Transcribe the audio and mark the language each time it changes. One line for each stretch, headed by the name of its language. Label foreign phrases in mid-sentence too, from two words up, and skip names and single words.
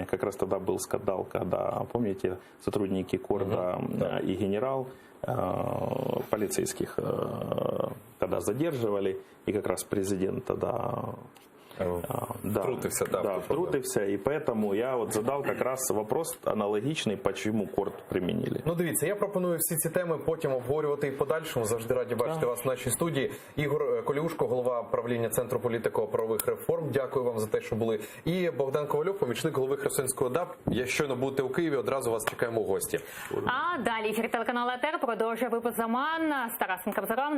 Russian: Как раз тогда был скандал, когда, помните, сотрудники корда и генерал полицейских тогда задерживали, и как раз президент тогда втрутився, и поэтому я задал как раз вопрос аналогичный, почему корт применили.
Ukrainian: Дивіться, я пропоную всі ці теми потім обговорювати і подальшому. Завжди раді бачити вас в нашій студії. Ігор Коліушко, голова правління Центру політико-правових реформ. Дякую вам за те, що були. І Богдан Ковальов, помічник голови Херсонського ОДА. Якщо щойно будете у Києві, одразу вас чекаємо в гості. А далі ефір телеканалу АТR продовжує випуск «Заман» з Тарасом Кобзарем.